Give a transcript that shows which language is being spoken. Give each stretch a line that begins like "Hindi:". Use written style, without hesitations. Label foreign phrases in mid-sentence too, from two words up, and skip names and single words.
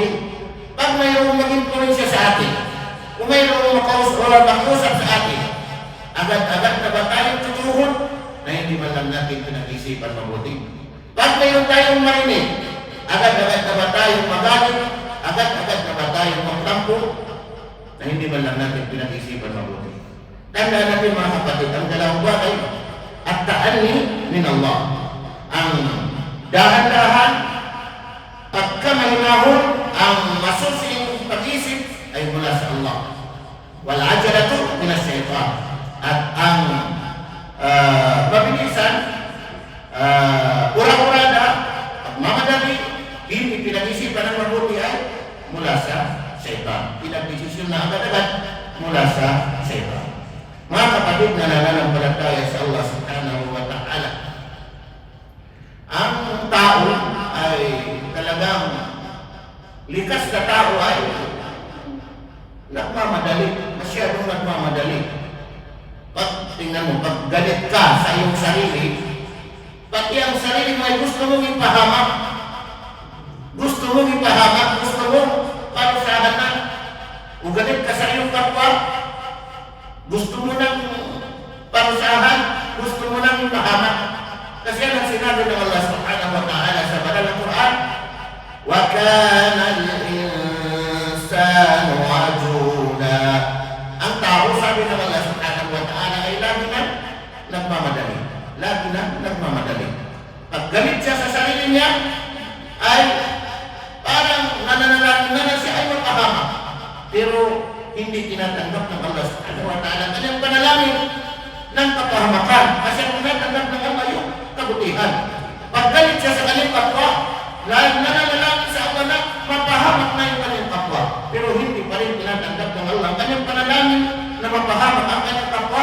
Filipino: Pag mayroong mag-influensya sa atin, kung mayroong makausap sa atin, agad-agad na ba tayong tutuhon na hindi man lang natin pinag-isipan mabuti? Pag mayroon tayong marinig, agad-agad na ba tayong magalit? Agad-agad na ba tayong magtampo na hindi man lang natin pinag-isipan mabuti? Tanda natin mga kapatid, ang dalawang bagay
Arabic: التأني من الله.
Filipino: Ang dahan-dahan, pagkamahinahon, ang masusing pag-isip ay mula sa Allah.
Arabic: والعجلة من الشيطان.
Filipino: At ang mabilisan, ura-urada, pagmamadali, hindi pinag-isipan ng mabuti ay mula sa shaytan. Pinag-desisyon na agad-agad mula sa shaytan. Mga kapatid na nananampalataya sa Allah
Arabic: سبحانه وتعالى,
Filipino: ang tao ay talagang likas na tao ay nagmamadali, masyadong nagmamadali. Pag tingnan mo, pag galit ka sa iyong sarili, pati ang sarili mo ay gusto mong ipahamak. Gusto mong ipahamak, gusto mong parusahan na. Kung galit ka sa iyong kapwa, gusto mo nang parusahan, gusto mo nang ipahamak. Kasi yan ang sinabi ng Allah
Arabic: سبحانه وتعالى
Filipino: sa banal na Quran,
Arabic: وكان الإنسان عجولا.
Filipino: Ang tao, sabi ng Allah
Arabic: سبحانه وتعالى,
Filipino: ay lagi na nagmamadali. Lagi na nagmamadali. Pag galit siya sa sarili niya, ay parang nananalangin na siya ay mapahamak. Pero hindi tinatanggap ng Allah
Arabic: سبحانه وتعالى
Filipino: kanyang panalangin ng kapahamakan. Kasi ang tinatanggap ng Allah yung kabutihan. Pag galit siya sa kanyang kapwa, nananalangin sa Allah na mapahamak na yung kanyang kapwa. Pero hindi pa rin tinatanggap ng Allah kanyang panalangin na mapahamak ang kanyang kapwa.